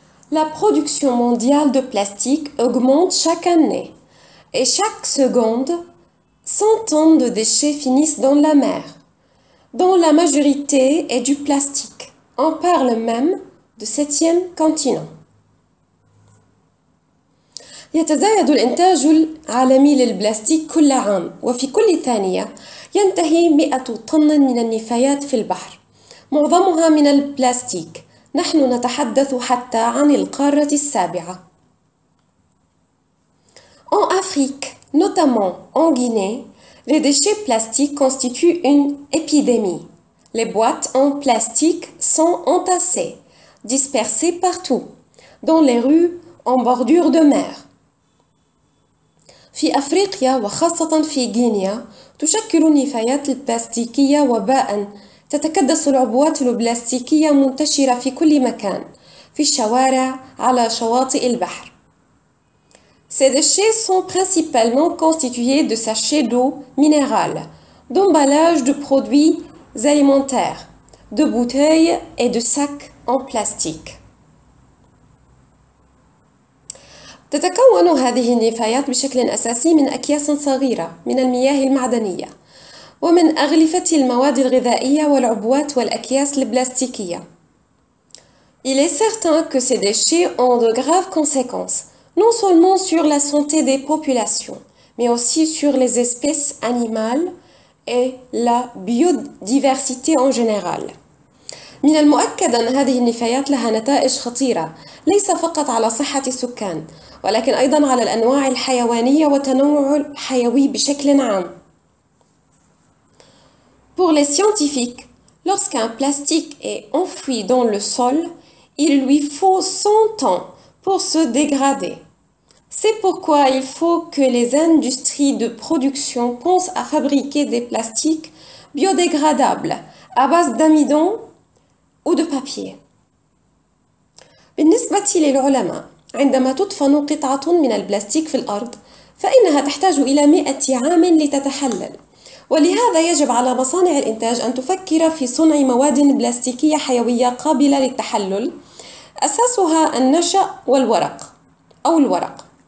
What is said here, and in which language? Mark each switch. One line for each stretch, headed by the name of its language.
French: La production mondiale de plastique augmente chaque année et chaque seconde, 100 tonnes de déchets finissent dans la mer, dont la majorité est du plastique. On parle même de 7e continent.
Arabic: يتزايد الإنتاج العالمي للبلاستيك كل عام، وفي كل ثانية ينتهي 100 طن من النفايات في البحر، معظمها من البلاستيك. نحن نتحدث حتى عن القارة السابعة.
French: En Afrique, notamment en Guinée, les déchets plastiques constituent une épidémie. Les boîtes en plastique sont entassées, dispersées partout, dans les rues en bordure de mer.
Arabic: في أفريقيا وخاصة في غينيا تشكل النفايات البلاستيكية وباءً. تتكدس العبوات البلاستيكية منتشرة في كل مكان، في الشوارع، على شواطئ البحر.
French: Ces déchets sont principalement constitués de sachets d'eau minérale, d'emballages de produits alimentaires, de bouteilles et de sacs en plastique.
Arabic: تتكون هذه النفايات بشكل أساسي من أكياس صغيرة من المياه المعدنية، ومن أغلفة المواد الغذائية والعبوات والأكياس البلاستيكية.
French: Il est certain que ces déchets ont de graves conséquences, non seulement sur la santé des populations, mais aussi sur les espèces animales et la biodiversité en général.
Arabic: من المؤكد أن هذه النفايات لها نتائج خطيرة، ليس فقط على صحة السكان، ولكن أيضاً على الأنواع الحيوانية والتنوع الحيوي بشكل عام.
French: Pour les scientifiques, lorsqu'un plastique est enfoui dans le sol, il lui faut 100 ans pour se dégrader. C'est pourquoi il faut que les industries de production pensent à fabriquer des plastiques biodégradables à base d'amidon ou de papier.
Arabic: بالنسبة للعلماء، عندما تدفن قطعة من البلاستيك في الأرض، فإنها تحتاج إلى 100 عام لتتحلل. ولهذا يجب على مصانع الإنتاج أن تفكر في صنع مواد بلاستيكية حيوية قابلة للتحلل، أساسها النشأ والورق أو الورق.